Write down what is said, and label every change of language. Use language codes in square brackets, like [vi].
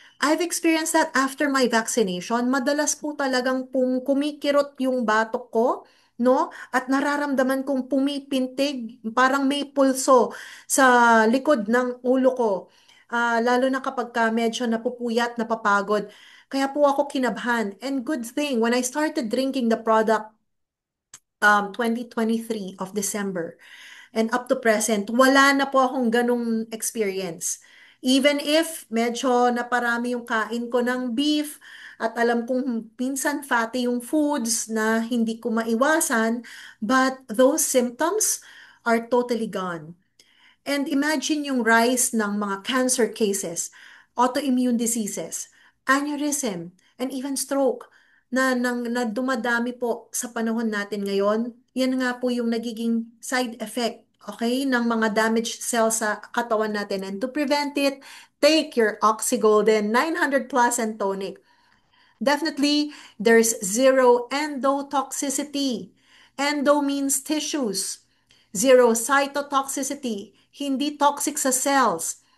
[en] I've experienced that after my vaccination. [tl] Madalas po talagang kumikirot yung batok ko, no? At nararamdaman kong pumipintig, parang may pulso sa likod ng ulo ko. Lalo na kapag medyo napupuyat, napapagod. Kaya po ako kinabhan. [en] And good thing, when I started drinking the product 2023 of December and up to present, [tl] wala na po akong ganong experience. Even if medyo naparami yung kain ko ng beef at alam kong minsan fatty yung foods na hindi ko maiwasan, [en] but those symptoms are totally gone. And imagine yung rise ng mga cancer cases, autoimmune diseases, aneurysm, and even stroke [tl] na dumadami po sa panahon natin ngayon. Yan nga po yung nagiging side effect, okay, ng mga damaged cells sa katawan natin. [en] And to prevent it, take your Oxygolden 900 plus and tonic. Definitely, there's zero endotoxicity. Endo means tissues. Zero cytotoxicity, [tl] hindi toxic sa cells.